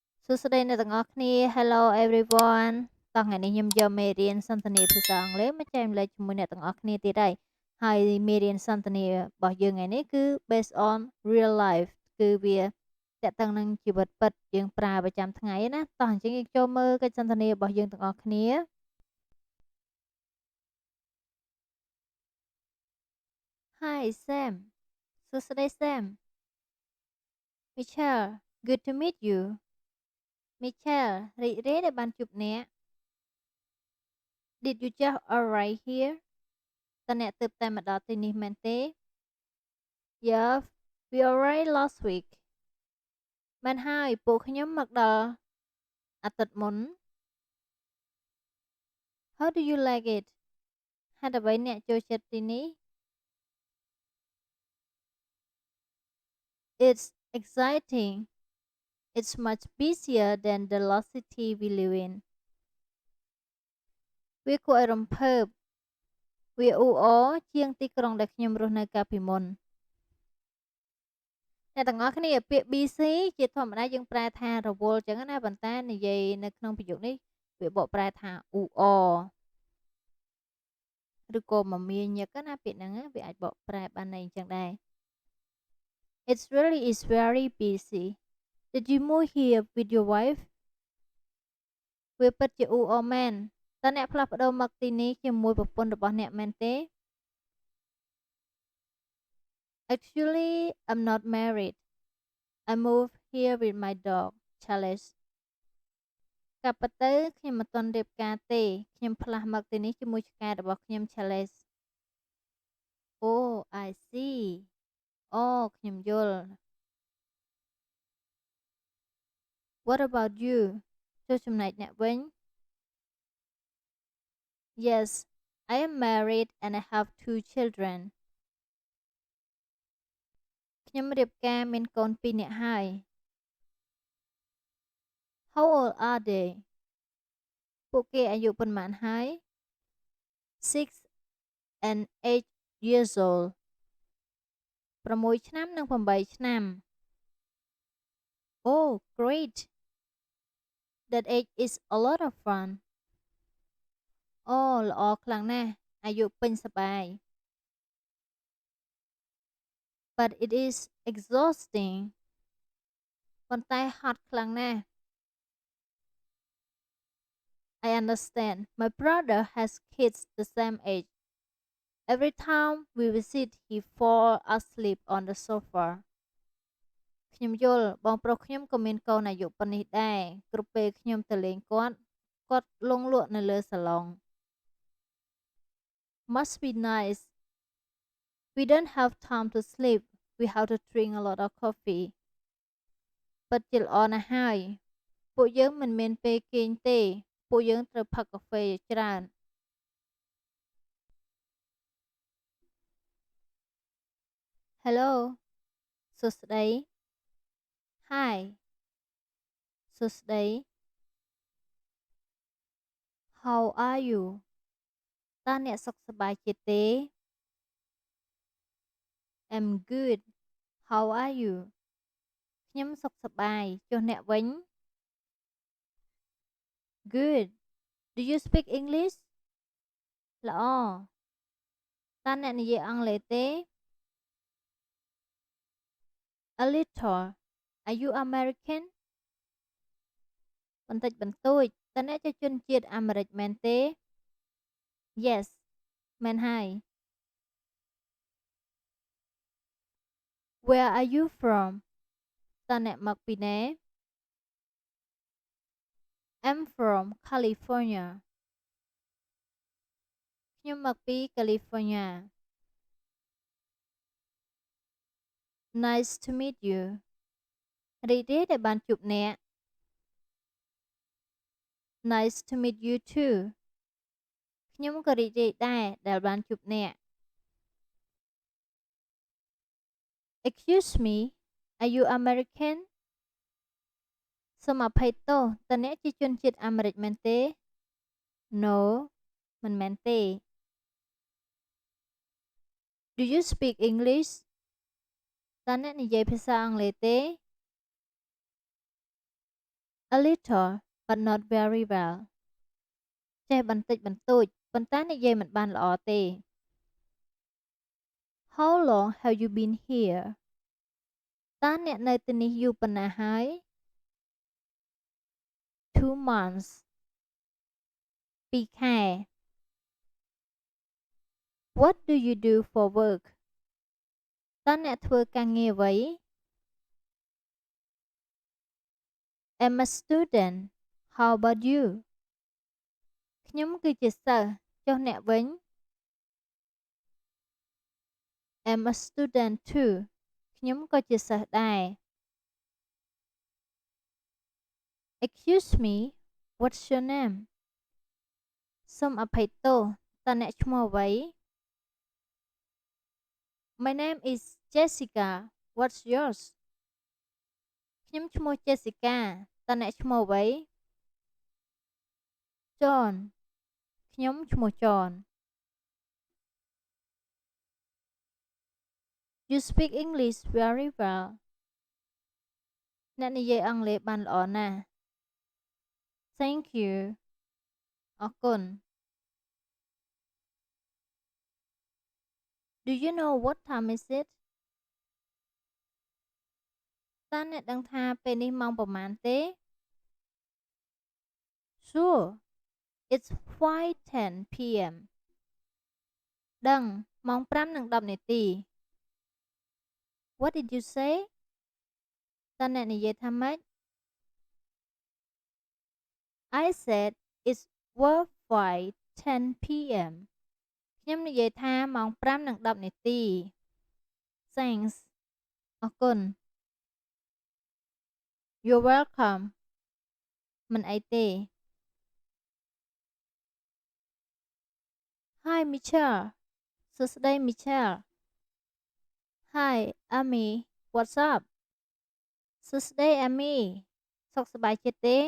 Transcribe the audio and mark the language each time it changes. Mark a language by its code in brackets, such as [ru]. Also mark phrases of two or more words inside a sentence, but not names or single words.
[km] សួស្តីអ្នកទាំងអស់គ្នា [en] Hello everyone [km] តោះថ្ងៃនេះខ្ញុំយកមេរៀនសន្ទនាភាសាអង់គ្លេសមកចែករំលែក ជាមួយអ្នកទាំងអស់គ្នាទៀតហើយមេរៀនសន្ទនារបស់យើងថ្ងៃនេះគឺ [en] based on real life [km] គឺវាតកតឹងនឹងជីវិតពិតយើងប្រើប្រចាំថ្ងៃណាតោះអញ្ចឹងយើងចូលមើលកិច្ចសន្ទនារបស់យើងទាំងអស់គ្នា [en] Hi Sam [km] សួស្តី Sam [en] Michelle good to meet you Michelle [km] រីករាយដែលបានជួបអ្នក [en] Did you just arrive here [km] តើអ្នកទើបតែមកដល់ទីនេះមែនទេ [en] Yeah we arrived last week [km] មែនហើយពួកខ្ញុំមកដល់អាទិត្យមុន [en] How do you like it [km] ហេតុអ្វីអ្នកចូលចិត្តទីនេះ [en] It's exciting It's much busier than the lost city we live in [km] វាគួរឲ្យរំភើបវាអ៊ូអរជាងទីក្រុងដែលខ្ញុំរស់នៅកាលពីមុនអ្នកទាំងអស់គ្នាពាក្យ BC ជាធម្មតាយើងប្រែថារវល់ចឹងណាប៉ុន្តែនិយាយនៅក្នុងប្រយោគនេះវាបកប្រែថាអ៊ូអ រឬក៏មមាញឹកណាពាក្យហ្នឹងវាអាចបកប្រែបានន័យអញ្ចឹងដែរ [en] It's really is very busy Did you move here with your wife [km] វាពិតជាអ៊ូអរមែនតើអ្នកផ្លាស់ប្ដូរមកទីនេះជាមួយប្រពន្ធរបស់អ្នកមែនទេ [en] Actually I'm not married I moved here with my dog Charles [km] កាលពិតទៅខ្ញុំមិនទាន់រៀបការទេខ្ញុំផ្លាស់មកទីនេះជាមួយឆ្កែរបស់ខ្ញុំ Charles [en] Oh I see [km] អូខ្ញុំយល់ [en] What about you [km] ចុះចំណែកអ្នកវិញ [en] Yes I am married and I have 2 children [km] ខ្ញុំរៀបការមានកូន2នាក់ហើយ [en] How old are they [km] ពួកគេអាយុប៉ុន្មានហើយ [en] 6 and 8 years old [km] 6 ឆ្នាំនិង8ឆ្នាំ [en] Oh great That age is a lot of fun [km] អូល្អខ្លាំងណាស់អាយុពេញសប្បាយ [en] But it is exhausting [km] ប៉ុន្តែហត់ខ្លាំងណាស់ [en] I understand my brother has kids the same age Every time we visit he fall asleep on the sofa [km] ខ្ញុំយល់បងប្រុសខ្ញុំក៏មានកូនអាយុប៉ុណ្នេះដែរគ្រប់ពេលខ្ញុំទៅលេងគាត់លង់លក់នៅលើសាឡុង [en] Must be nice We don't have time to sleep we have to drink a lot of coffee [km] ពិតជាល្អណាស់ហើយពួកយើងមិនមានពេលគេងទេពួកយើងត្រូវផឹកកាហ្វេច្រើន Hello សួស្តី Hi សួស្តី [en] How are you [km] តើអ្នកសុខសប្បាយជាទេ [en] I'm good How are you [km] ខ្ញុំសុខសប្បាយចុះអ្នកវិញ [en] Good Do you speak English [km] ល្អតើអ្នកនិយាយអង់គ្លេសទេ [en] A little Are you American [km] បន្តិចបន្តួចតើអ្នកជាជនជាតិអាមេរិកមែនទេ Yes មែនហើយ [en] Where are you from [km] តើអ្នកមកពីណា [en] I'm from California [km] ខ្ញុំមកពី California [en] Nice to meet you [km] រីករាយដែលបានជួបអ្នក [en] Nice to meet you too [km] ខ្ញុំក៏រីករាយដែរដែលបានជួបអ្នក [en] Excuse me Are you American [km] សូមអភ័យទោសតើអ្នកជាជនជាតិអាមេរិកមែនទេ No មិនមែនទេ [en] Do you speak English [km] តើអ្នកនិយាយភាសាអង់គ្លេសទេ [en] A little but not very well [km] ចេះបន្តិចបន្តួចប៉ុន្តែនិយាយមិនបានល្អទេ [en] How long have you been here [km] តើអ្នកនៅទីនេះយូរប៉ុណ្ណាហើយ [en] 2 months 2 ខែ What do you do for work [km] តើអ្នកធ្វើការងារអ្វី [en] I'm a student How about you [km] ខ្ញុំគឺជាសិស្សចុះអ្នកវិញ [en] I'm a student too [km] ខ្ញុំក៏ជាសិស្សដែរ [en] Excuse me what's your name [km] សូមអភ័យទោសតើអ្នកឈ្មោះអ្វី [en] My name is Jessica what's yours [km] ខ្ញុំឈ្មោះ Jessica តើអ្នកឈ្មោះអ្វី John ខ្ញុំឈ្មោះ John [en] You speak English very well [km] អ្នកនិយាយអង់គ្លេសបានល្អណាស់ [en] Thank you [km] អរគុណ [en] Do you know what time is it [km] តើអ្នកដឹងថាពេលនេះម៉ោងប៉ុន្មានទេ [en] Sure it's 5:10 p.m. [km] ដឹងម៉ោង5:10នាទី [en] What did you say [km] តើអ្នកនិយាយថាម៉េច [en] I said it's 5:10 p.m. [km] ខ្ញុំនិយាយថាម៉ោង5:10នាទី Thanks អរគុណ [en] You're welcome [km] មិនអីទេ Hi Michelle សួស្តី Michelle [en] Hi Amy what's up [km] សួស្តី Amy សុខសប្បាយចិត្តទេ